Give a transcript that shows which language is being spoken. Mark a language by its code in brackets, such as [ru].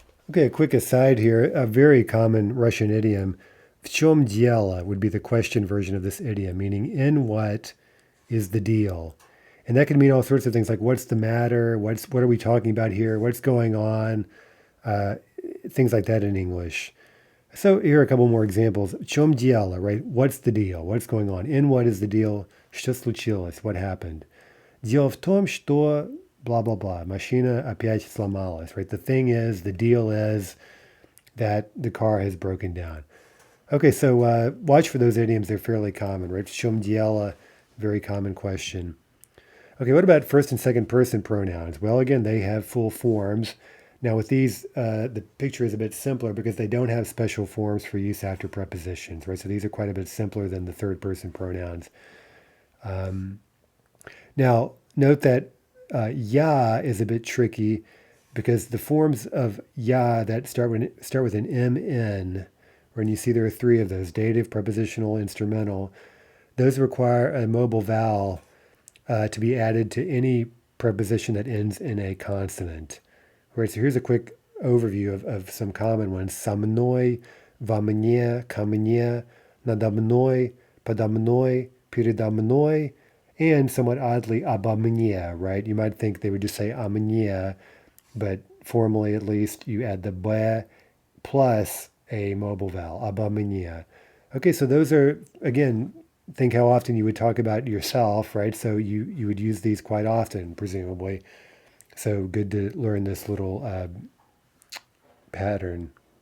[en] Okay, a quick aside here. A very common Russian idiom, [ru] в чем дело, [en] would be the question version of this idiom, meaning in what is the deal. And that can mean all sorts of things like what's the matter, what are we talking about here, what's going on, things like that in English. So here are a couple more examples. [ru] В чем дело, [en] right? What's the deal? What's going on? In what is the deal? [ru] Что случилось? [en] What happened? [ru] Дело в том, что [en] blah, blah, blah. [ru] Машина опять сломалась, [en] right? The thing is, the deal is that the car has broken down. Okay, so watch for those idioms. They're fairly common, right? [ru] В чем дело, [en] very common question. Okay, what about first and second person pronouns? Well, again, they have full forms. Now with these, the picture is a bit simpler because they don't have special forms for use after prepositions, right? So these are quite a bit simpler than the third person pronouns. Now, note that ya is a bit tricky because the forms of ya that start with an mn, and you see there are three of those, dative, prepositional, instrumental, those require a mobile vowel to be added to any preposition that ends in a consonant. Right, so here's a quick overview of some common ones. [ru] Со мной, во мне, ко мне, надо мной, подо мной, передо мной, [en] and somewhat oddly, [ru] обо мне, [en] right? You might think they would just say [ru] о мне, [en] but formally at least you add the b plus a mobile vowel, [ru] обо мне. [en] Okay, so those are, again, think how often you would talk about yourself, right? So you would use these quite often, presumably. So good to learn this little pattern.